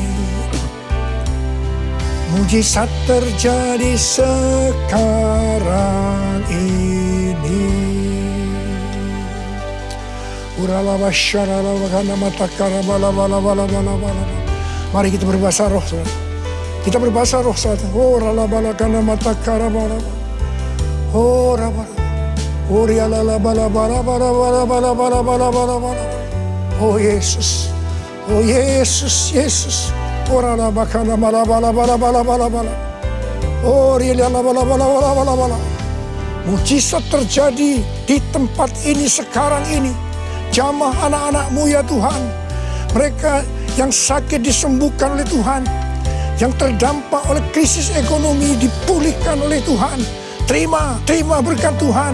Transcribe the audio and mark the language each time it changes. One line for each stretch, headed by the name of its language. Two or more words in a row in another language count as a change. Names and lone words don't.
Indonesian: Mujizat terjadi sekarang ini. Mari kita berbahasa roh, saudara. Kita berbahasa roh, saudara. Oh, ralabalakana matakara bala. Oh, rabara. Oh, rialalabala bala bala bala bala bala bala bala bala. Oh, Yesus. Oh, Yesus, Yesus. Oh, ralabakana bala bala bala bala bala bala. Oh, rialalabala bala bala bala bala. Mujizat terjadi di tempat ini sekarang ini. Jamah anak-anak-Mu ya Tuhan. Mereka yang sakit disembuhkan oleh Tuhan. Yang terdampak oleh krisis ekonomi dipulihkan oleh Tuhan. Terima berkat Tuhan.